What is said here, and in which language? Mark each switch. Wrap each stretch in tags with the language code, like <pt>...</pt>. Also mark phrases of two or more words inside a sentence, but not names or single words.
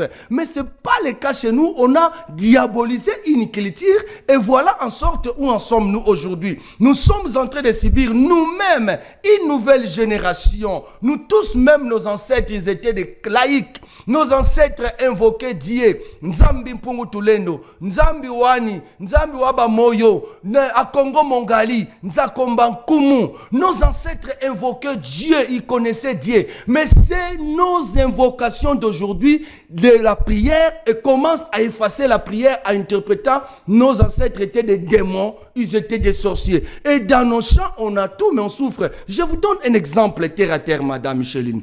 <fr>Mais ce n'est pas le cas chez nous. On a diabolisé une culture et voilà en sorte où en sommes-nous aujourd'hui. Nous sommes en train de subir nous-mêmes une nouvelle génération. Nous tous, même nos ancêtres, ils étaient des laïcs. Nos ancêtres invoquaient Dieu.</fr> <kg>Nzambi mpungu tulendo, Nzambi wani, Nzambi waba moyo, à Congo Mongali, Nzakomba Nkumu.</kg> <fr>Nos ancêtres invoquaient Dieu, ils connaissaient Dieu. Mais c'est nos invocations d'aujourd'hui de la prière et commencent à effacer la prière en interprétant nos ancêtres étaient des démons, ils étaient des sorciers. Et dans nos champs, on a tout, mais on souffre. Je vous donne un exemple terre à terre, Madame Micheline.</fr>